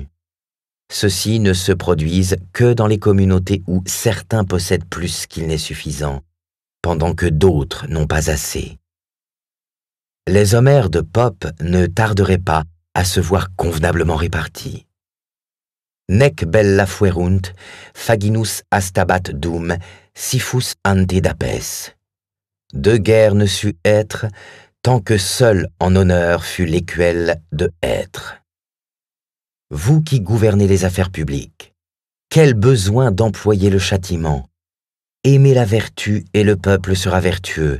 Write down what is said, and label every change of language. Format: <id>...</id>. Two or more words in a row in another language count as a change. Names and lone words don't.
<fr>Ceux-ci ne se produisent que dans les communautés où certains possèdent plus qu'il n'est suffisant, pendant que d'autres n'ont pas assez. Les Homères de Pope ne tarderaient pas à se voir convenablement répartis.</fr> <la>Nec bella fuerunt, faginus astabat dum, sifus ante dapes.</la> <fr>De guerre ne sut être, tant que seul en honneur fut l'écuelle de être. Vous qui gouvernez les affaires publiques, quel besoin d'employer le châtiment? Aimez la vertu et le peuple sera vertueux.</fr>